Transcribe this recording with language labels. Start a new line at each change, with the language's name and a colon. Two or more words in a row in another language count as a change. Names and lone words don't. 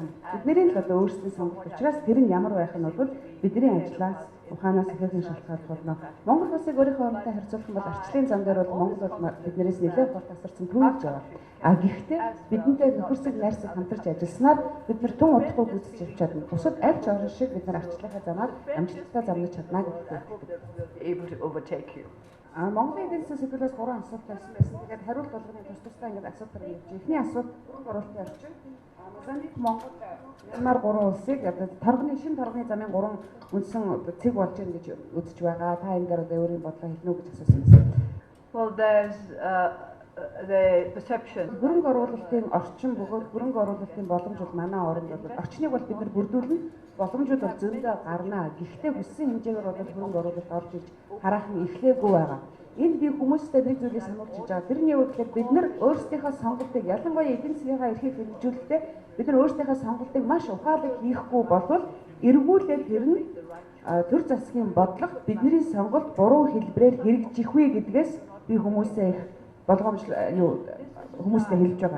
Mongolian: Бидний л одоо өөрсдийн сонголт учраас тэр нь ямар байх нь бол бидний ажлаас ухаанаас ихэвчлэн шалтгаалж болно. Монгол улсыг өөрийнхөө орнтой харьцуулах бол ардчлалын зам дээр бол Монгол бол биднээс нэлээд гол тасарсан түүх яваа. Гэхдээ бидэнтэй нөхөрсөг найрсаг хамтарч ажилласнаар бид нар тун удахгүй гүйцэж явж чадна. Бусад аль ч орн шиг бид нар ардчлалынхаа замаар амжилттай замнаж чадна гэдэг.
English: Able to overtake you.
Mongolian: Монголын эдийн засгийн сэдвээс 3 асуулт байсан. Тэгээд хариулт болгоны тус-тусдаа ингээд асуулт гаргаж байна. Эхний асуулт оруулалтын орчин. Мозамбик, Монгол, Мянмар 3 улсыг одоо шинэ торгоны замын 3 үндсэн цэг болж байна гэж үзэж байгаа. Та энэ дээр одоо өөрийн бодлоо хэлнэ үү гэж асуусан юм.
English: Well, there's the perception.
Mongolian: Хөрөнгө оруулалтын орчин бөгөөд хөрөнгө оруулалтын боломж бол манай оронд бол орчныг бол бид нар бүрдүүлнэ. Боломжууд бол зөндөө гарнаа. Гэхдээ хүссэн хэмжээгээр бол хөрөнгө оруулалт орж иж харах нь эхлээгүй байгаа. Энд би хүмүүстэй нэг зүйлийг сануулж байгаа. Тэрний үед бид нар өөрсдийнхөө сонголтыг ялангуяа эдийн засгийн эрхийг хөгжүүлэхдээ бид нар өөрсдийнхөө сонголтыг маш ухаалаг хийхгүй болвол эргүүлээд тэр нь төр засгийн бодлого бидний сонголт буруу хэлбэрээр хэрэгжих вэ гэдгээс би хүмүүсээ их хүмүүстэй хэлж байгаа.